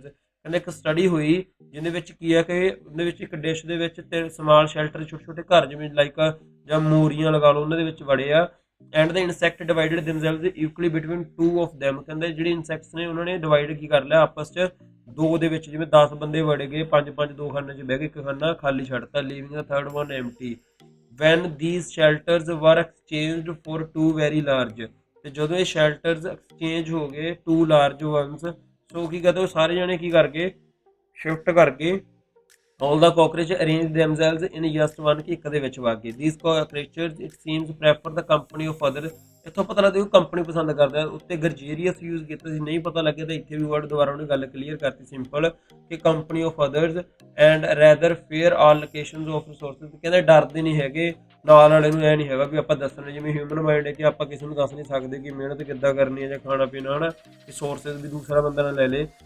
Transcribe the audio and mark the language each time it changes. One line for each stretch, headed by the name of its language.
Punjabi: ਕਹਿੰਦੇ ਇੱਕ ਸਟੱਡੀ ਹੋਈ ਜਿਹਦੇ ਵਿੱਚ ਕੀ ਹੈ ਕਿ ਉਹਦੇ ਵਿੱਚ ਇੱਕ ਡਿਸ਼ ਦੇ ਵਿੱਚ ਤੇ ਸਮਾਲ ਸ਼ੈਲਟਰ, ਛੋਟੇ ਛੋਟੇ ਘਰ ਜਿਵੇਂ ਲਾਈਕ ਜਾਂ ਮੋਰੀਆਂ ਲਗਾ ਲਓ, ਉਹਨਾਂ ਦੇ ਵਿੱਚ ਵੜੇ ਆ।
English: And the insect divided themselves equally between 2 of them।
Punjabi: ਕਹਿੰਦੇ ਜਿਹੜੇ ਇਨਸੈਕਟਸ ਨੇ ਉਹਨਾਂ ਨੇ ਡਿਵਾਈਡ ਕੀ ਕਰ ਲਿਆ ਆਪਸ 'ਚ, ਦੋ ਦੇ ਵਿੱਚ, ਜਿਵੇਂ 10 ਬੰਦੇ ਵੜੇ ਗਏ, 5 ਦੋ ਖਾਨੇ 'ਚ ਬਹਿ ਗਏ, ਇੱਕ ਖਾਨਾ ਖਾਲੀ ਛੱਡਤਾ,
English: Leaving the third one empty. When these shelters were exchanged for 2 very large।
Punjabi: ਤੇ ਜਦੋਂ ਇਹ ਸ਼ੈਲਟਰਸ ਐਕਸਚੇਂਜ ਹੋ ਗਏ
English: 2 large ones,
Punjabi: ਸੋ ਕੀ ਕਹਿੰਦੇ ਉਹ ਸਾਰੇ ਜਣੇ ਕੀ ਕਰ ਗਏ, ਸ਼ਿਫਟ ਕਰਕੇ
English: all the cockroach arrange themselves in just one,
Punjabi: ਕਿ ਇੱਕ ਦੇ ਵਿੱਚ ਵਗ ਗਏ।
English: these cockroaches it seems prefer the company of others।
Punjabi: ਇੱਥੋਂ ਪਤਾ ਲੱਗਦਾ ਉਹ ਕੰਪਨੀ ਪਸੰਦ ਕਰਦੇ ਆ। ਉੱਤੇ ਗਰਜੀਰੀਅਸ ਯੂਜ਼ ਕੀਤਾ ਸੀ, ਨਹੀਂ ਪਤਾ ਲੱਗਿਆ ਤਾਂ ਇੱਥੇ ਵੀ ਵਰਡ ਦੁਬਾਰਾ ਉਹਨੇ ਗੱਲ ਕਲੀਅਰ ਕਰਤੀ ਸਿੰਪਲ, ਕਿ
English: Company of others and rather fair allocations of resources.
Punjabi: ਕਹਿੰਦੇ ਡਰਦੇ ਨਹੀਂ ਹੈਗੇ ਨਾਲ ਵਾਲੇ ਨੂੰ, ਇਹ ਨਹੀਂ ਹੈਗਾ ਵੀ ਆਪਾਂ ਦੱਸਣਾ, ਜਿਵੇਂ ਹਿਊਮਨ ਮਾਈਂਡ ਹੈ ਕਿ ਆਪਾਂ ਕਿਸੇ ਨੂੰ ਦੱਸ ਨਹੀਂ ਸਕਦੇ ਕਿ ਮਿਹਨਤ ਕਿੱਦਾਂ ਕਰਨੀ ਹੈ ਜਾਂ ਖਾਣਾ ਪੀਣਾ, ਹਨਾ, ਰਿਸੋਰਸਿਸ ਵੀ ਦੂਸਰਾ ਬੰਦਾ ਨਾ ਲੈ ਲੇ।